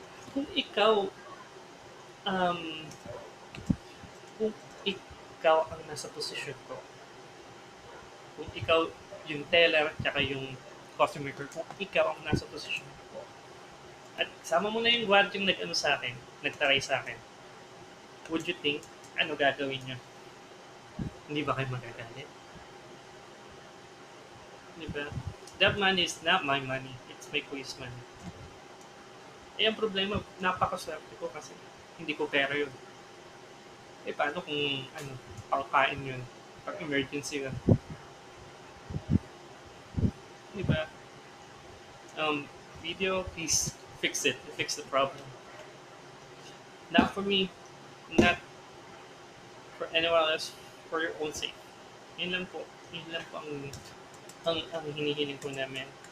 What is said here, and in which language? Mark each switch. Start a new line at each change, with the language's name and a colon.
Filipino: Kung ikaw kung ikaw ang nasa posisyon ko, kung ikaw yung teller tsaka yung customer care, kung ikaw ang nasa posisyon ko, at sama mo na yung guard yung nag-ano sa akin, nagtaray sa akin,
English: would you think
Filipino: ano gagawin nyo? Hindi ba kayo magagalit? Diba?
English: That money is not my money. It's my kuya's money.
Filipino: Ang problema, napakaswerte ko kasi hindi ko pera yun. Paano kung pangkain yun? Pag emergency yun?
English: Diba? Video, please fix it. Fix the problem. Not for me, not for anyone else, for your own sake.
Filipino: Yun lang po ang hinihiling ko namin.